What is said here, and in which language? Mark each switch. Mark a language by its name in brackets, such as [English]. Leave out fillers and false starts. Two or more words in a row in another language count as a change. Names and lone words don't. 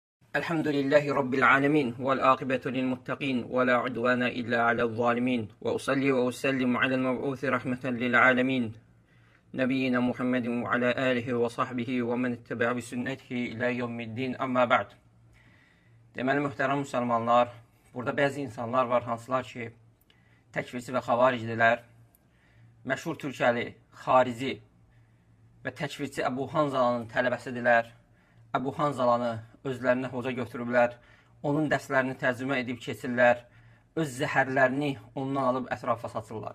[Arabic] الحمد لله رب العالمين والعاقبة للمتقين ولا عدوان إلا على الظالمين وأصلي وأسلم على المبعوث رحمة للعالمين نبينا محمد وعلى آله وصحبه ومن اتبع بسنته إلى يوم الدين أما بعد. [Azerbaijani] Deməli, mühtərəm müsəlmanlar, burada bəzi insanlar var, hansılar ki, təkfirçi və xavaricdilər, məşhur türkəli, xarici və təkfirçi Əbu Hanzalanın tələbəsidirlər. Əbu Hanzalanı özlərinə hoca götürüblər, onun dərslərini tərcümə edib keçirlər, öz zəhərlərini ondan alıb ətrafa saçırlar.